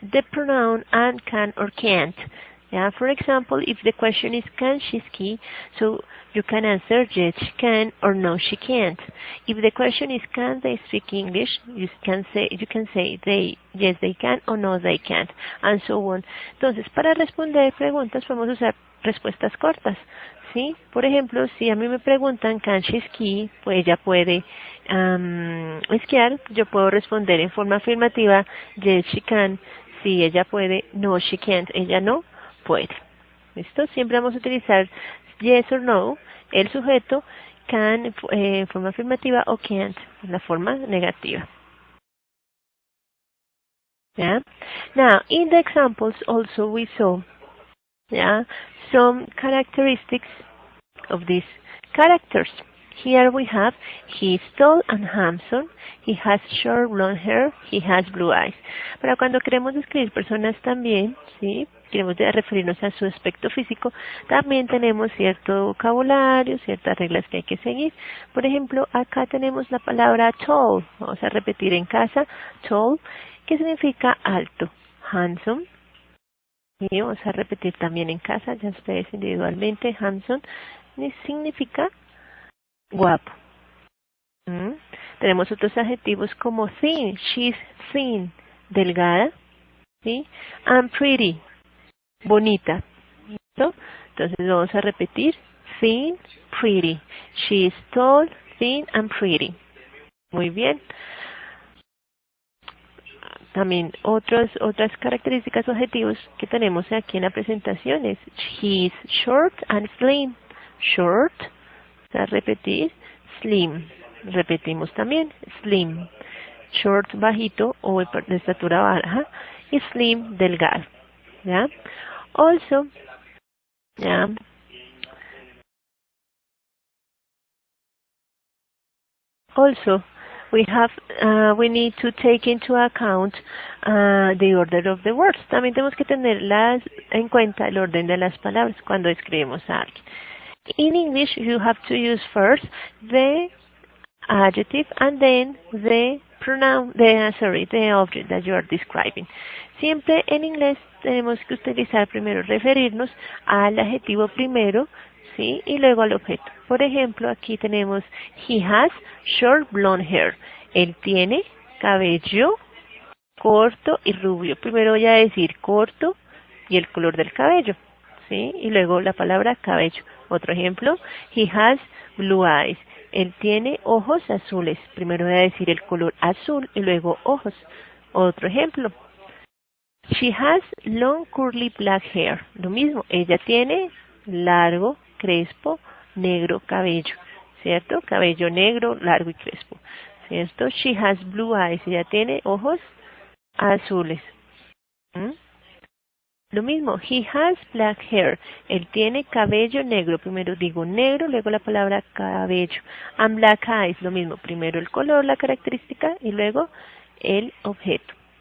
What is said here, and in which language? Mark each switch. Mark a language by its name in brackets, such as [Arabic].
[English] The pronoun and can or can't. Yeah? For example, if the question is can she ski, so you can answer yes she can or no she can't. If the question is can they speak English, you can say yes they can or no they can't, and so on. [Spanish] Entonces, para responder preguntas podemos usar respuestas cortas, ¿sí? Por ejemplo, si a mí me preguntan can she ski, pues ella puede esquiar, yo puedo responder en forma afirmativa yes she can. Si ella puede, no she can't, ella no puede. ¿Listo? Siempre vamos a utilizar yes or no, el sujeto, can en forma afirmativa o can't en la forma negativa. [English] Yeah? Now, in the examples also we saw some characteristics of these characters. Here we have, he is tall and handsome, he has short blonde hair, he has blue eyes. [Spanish] Pero cuando queremos describir personas también, ¿sí? Queremos referirnos a su aspecto físico, también tenemos cierto vocabulario, ciertas reglas que hay que seguir. Por ejemplo, acá tenemos la palabra tall, vamos a repetir en casa, tall, que significa alto, handsome. Y vamos a repetir también en casa, ya ustedes individualmente, handsome, significa guapo. Tenemos otros adjetivos como thin, she's thin, delgada, ¿sí? And pretty, bonita. ¿Listo? Entonces vamos a repetir, thin, pretty. [English] She's tall, thin, and pretty. [Spanish] Muy bien. También otras características o adjetivos que tenemos aquí en la presentación es he's short and slim. Short, a repetir, slim. Repetimos también, slim. Short, bajito o de estatura baja, y slim, delgado. ¿Ya? Also, ¿ya? [English] Also, we need to take into account the order of the words. [Spanish] También tenemos que tener en cuenta el orden de las palabras cuando escribimos a alguien. [English] In English, you have to use first the adjective and then the pronoun, the object that you are describing. [Spanish] Siempre en inglés tenemos que utilizar primero, referirnos al adjetivo primero, ¿sí? Y luego al objeto. Por ejemplo, aquí tenemos he has short blonde hair. Él tiene cabello corto y rubio. Primero voy a decir corto y el color del cabello, ¿sí? Y luego la palabra cabello. Otro ejemplo, he has blue eyes. Él tiene ojos azules. Primero voy a decir el color azul y luego ojos. Otro ejemplo, she has long curly black hair. Lo mismo, ella tiene largo, crespo, negro cabello, ¿cierto? Cabello negro, largo y crespo, ¿cierto? She has blue eyes. Ella tiene ojos azules. Lo mismo, he has black hair. Él tiene cabello negro. Primero digo negro, luego la palabra cabello. And black eyes, lo mismo. Primero el color, la característica, y luego el objeto.